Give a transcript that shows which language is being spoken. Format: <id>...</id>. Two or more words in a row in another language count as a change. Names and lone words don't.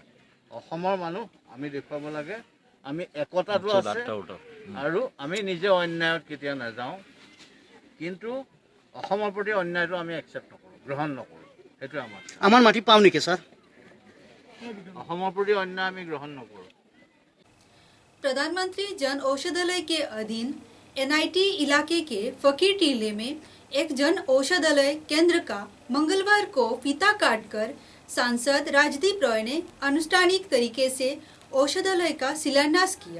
<as>অসমৰ মানুহ আমি দেখুৱাব লাগে আমি একতাটো আছে আৰু আমি নিজে অন্যায়ত কেতিয়া নাযাওঁ, কিন্তু অসমৰ প্ৰতি অন্যায়টো আমি একচেপ্ট নকৰোঁ, গ্ৰহণ নকৰোঁ। সেইটোৱে আমাৰ মাটি পাওঁ নেকি ছাৰ? অসমৰ প্ৰতি অন্যায় আমি গ্ৰহণ নকৰোঁ।</as> <hi>प्रधानमंत्री जन औषधालय के अधीन एनआईटी इलाके के फकीर टीले में एक जन औषधालय केंद्र का मंगलवार को फीता काटकर सांसद राजदीप रॉय ने अनुष्ठानिक तरीके से औषधालय का शिलान्यास किया।</hi>